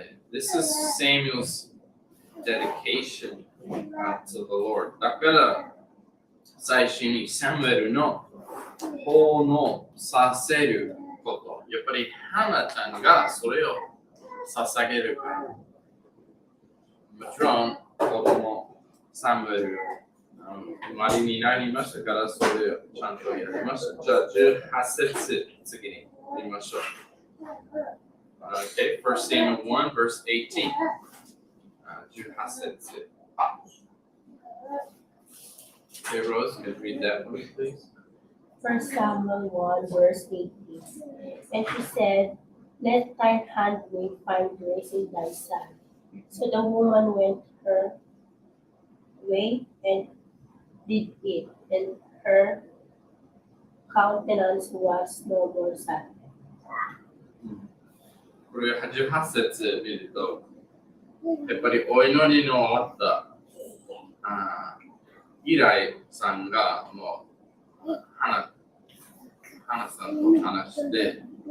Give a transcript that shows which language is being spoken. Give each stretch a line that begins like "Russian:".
English: This is Samuel's dedication to the Lord.
Japanese: だから最初にサムエルの奉納させること。やっぱりハナちゃんがそれを捧げるから。もちろん子供サムエル生まれになりましたからそれをちゃんとやりました。じゃあ18節次に見ましょう。
English: Okay, 1 Samuel 1 verse 18.
Japanese: 18節。
English: Okay, Rose, can you read that one, please? 1 Samuel 1 verse 18. And he said, Let thine handmaid find grace in thy sight. So the woman went her way and did it, and her countenance was no more sad.
Japanese: これ18節見ると、やっぱりお祈りの終わったイライさんがもう花さんと話して、